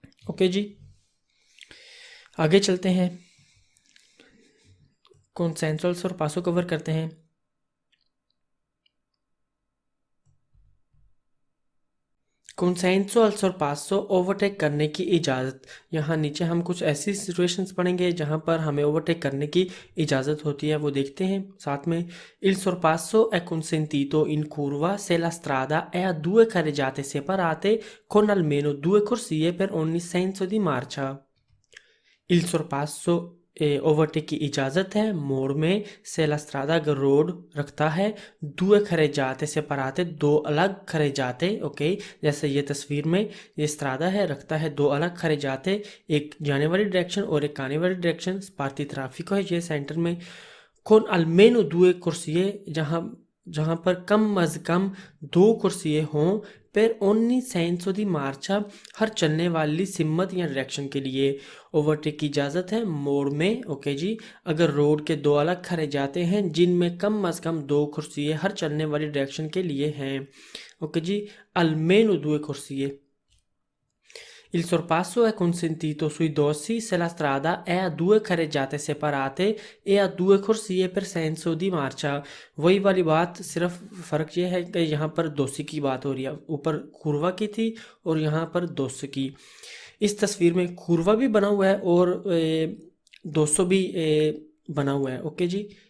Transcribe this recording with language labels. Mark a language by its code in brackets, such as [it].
[hi] Okay जी, आगे चलते हैं, कॉन्सेंसुअल और पासो कवर करते हैं। कंसेंसुअल सरपासो ओवरटेक करने की इजाज़त। यहाँ नीचे हम कुछ ऐसी सिचुएशंस पढ़ेंगे जहाँ पर हमें ओवरटेक करने की इजाज़त होती है, वो देखते हैं साथ में। [it] Il sorpasso è consentito in curva se la strada è a 2 carreggiate separate con almeno 2 corsie per ogni senso di marcia। [hi] Il sorpasso overtake की इजाज़त है मोड़ में, [it] से la strada [hi] अगर रोड रखता है, [it] 2 carreggiate separate [hi] दो अलग carreggiate, ओके। जैसे ये तस्वीर में ये स्त्रादा है, रखता है 2 अलग carreggiate, एक जाने वाली डायरेक्शन और एक आने वाली डायरेक्शन, पार्टी ट्राफिक है ये सेंटर में। [it] con almeno 2 corsie, [hi] जहाँ पर कम अज़ कम 2 कुर्सियाँ हों, [it] पर ओनी सेंसो दी मार्चा, [hi] हर चलने वाली सिम्मत या डायरेक्शन के लिए। ओवरटेक की इजाज़त है मोड़ में, ओके जी, अगर रोड के 2 अलग खड़े जाते हैं जिनमें कम अज़ कम 2 कुर्सियाँ हर चलने वाली डायरेक्शन के लिए हैं, okay ji. [it] almeno 2 corsie। Il sorpasso è consentito sui dossi se la strada è a 2 carreggiate separate e a 2 corsie per senso di marcia। [hi] वही वाली बात, सिर्फ फ़र्क ये है कि यहाँ पर दोसी की बात हो रही है, ऊपर कुर्वा की थी और यहाँ पर दोस की। इस तस्वीर में कुर्वा भी बना हुआ है और 200 भी बना हुआ है, ओके जी।